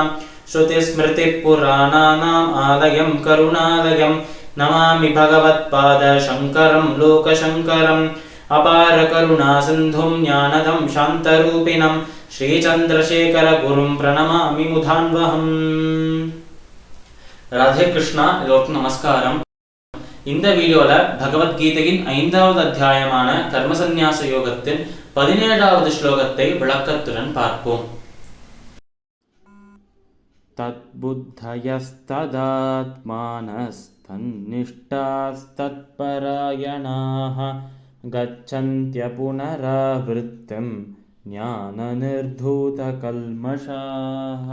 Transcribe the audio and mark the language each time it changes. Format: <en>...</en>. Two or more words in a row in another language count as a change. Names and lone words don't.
<sa>श्रुतिस्मृतिपुराणानाम् आलयं करुणालयं नमामि भगवत्पादशङ्करं लोकशङ्करम्। अपारकरुणासिन्धुं ज्ञानदं शान्तरूपिणं श्रीचन्द्रशेखरगुरुं प्रणमामि मुधान्वहम्। राधे कृष्णा,</sa> <ta>எல்லோருக்கும் நமஸ்காரம். இந்த வீடியோல பகவத்கீதையின் 5வது அத்தியாயமான கர்மசந்நியாச யோகத்தின் 17வது ஸ்லோகத்தை விளக்கத்துடன் பார்ப்போம்.</ta> <sa>तद्बुद्धयस्तदात्मानस्तन्निष्ठास्तत्परायणाः गच्छन्त्य पुनरावृत्तिं ज्ञान निर्धूतकल्मषाः.</sa>